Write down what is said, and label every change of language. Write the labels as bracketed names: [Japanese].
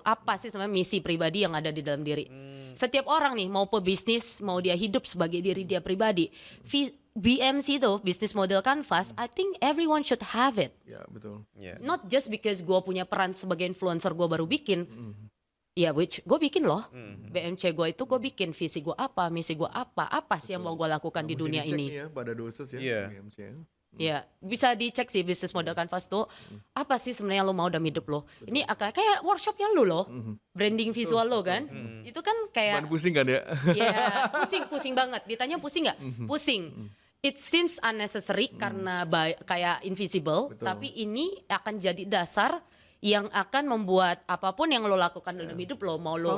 [Indonesian] Apa sih sebenarnya misi pribadi yang ada di dalam diri? Setiap orang nih mau pebisnis, mau dia hidup sebagai diri dia pribadi. [English] BMC [Indonesian] itu, [English] Business Model Canvas, I think everyone should have it. [Indonesian] Ya betul. Iya. [English] Not just because [Indonesian] gue punya peran sebagai influencer gue baru bikin. Ya, [English] which [Indonesian] gue bikin loh. BMC gue itu gue bikin visi gue apa, misi gue apa sih yang mau gue lakukan di Mesti dunia dicek ini. nih ya pada dosis ya. Iya. BMC ya. Ya, bisa dicek sih Business Model Canvas tuh apa sih sebenarnya lo mau dalam hidup lo. Ini akan kayak workshopnya lo loh, branding visual lo kan. Itu kan kayak, Cuman pusing kan ya? ya pusing banget. Ditanya pusing nggak? Pusing. [English] It seems unnecessary [Indonesian] karena kayak [English] invisible, [Indonesian] Betul. tapi ini akan jadi dasar yang akan membuat apapun yang lo lakukan dalam hidup lo, mau lo,